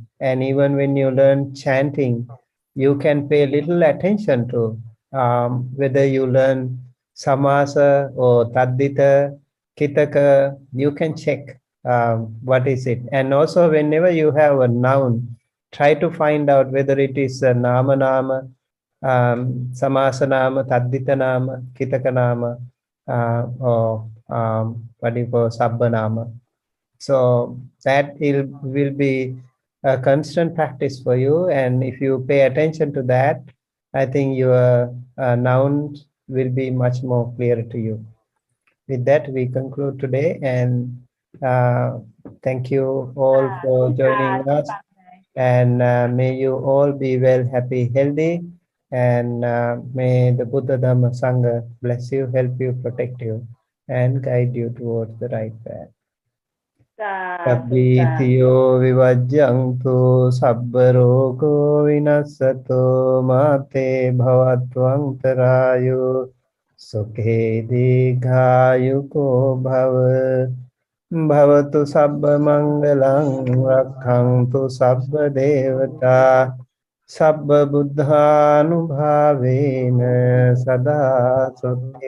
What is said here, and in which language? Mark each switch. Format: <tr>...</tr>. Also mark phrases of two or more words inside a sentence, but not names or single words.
<en>And even when you learn chanting, you can pay little attention to whether you learn samasa or taddhita, kitaka, you can check what is it. And also whenever you have a noun, try to find out whether it is a</en> <pi>nama nama, samasa nama, taddhita nama, kitaka nama,</pi> <en>or what do you call</en> <pi>sabba nama.</pi> <en>So that will be a constant practice for you. And if you pay attention to that, I think your nouns will be much more clear to you. With that, we conclude today, and thank you all for joining us. And may you all be well, happy, healthy, and may the Buddha Dhamma Sangha bless you, help you, protect you, and guide you towards the right path.</en> <pi>Sabbitiyo vivajjantu sabbarogo vinassato mate bhavatvantarayo sukhe dīghāyuko bhava bhavatu sabba mangalang rakkhantu sabba devata sabba buddhanubhavena sada sukhī</pi>